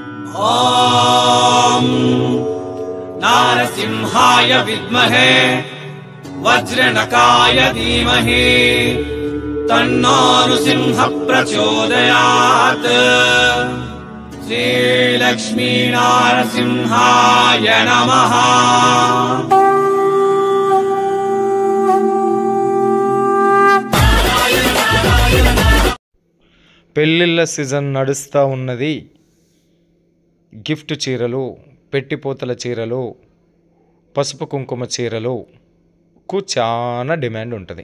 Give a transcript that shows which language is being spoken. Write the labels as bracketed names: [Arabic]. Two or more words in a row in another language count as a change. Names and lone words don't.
[Sanskrit] ॐ नारसिंहाय विद्महे वज्रनकाय धीमहि तन्नो नृसिंहः प्रचोदयात्। श्रीलक्ष्मी नारसिंहाय नमः। [Telugu] పెళ్ళిళ్ళ సీజన్ నడుస్తూ ఉన్నది. గిఫ్ట్ చీరలు, పెట్టిపోతల చీరలు, పసుపు కుంకుమ చీరలకు చాలా డిమాండ్ ఉంటుంది.